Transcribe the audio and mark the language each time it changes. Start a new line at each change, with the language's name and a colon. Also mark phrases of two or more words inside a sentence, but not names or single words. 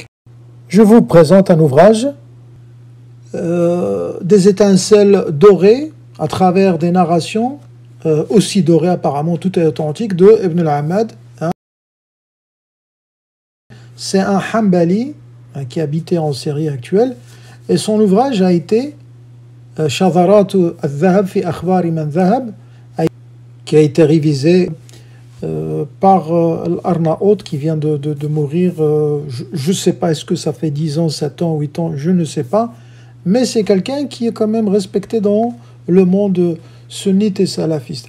French: Je vous présente un ouvrage, des étincelles dorées, à travers des narrations, aussi dorées apparemment, tout est authentique, de Ibn al-Ahmad. C'est un Hanbali qui habitait en Syrie actuelle, et son ouvrage a été Shadharat al-Dhahab fi akhbari man dhahab, qui a été révisé par l'Arnaout qui vient de mourir, je ne sais pas, est-ce que ça fait 10 ans, 7 ans, 8 ans, je ne sais pas, mais c'est quelqu'un qui est quand même respecté dans le monde sunnite et salafiste.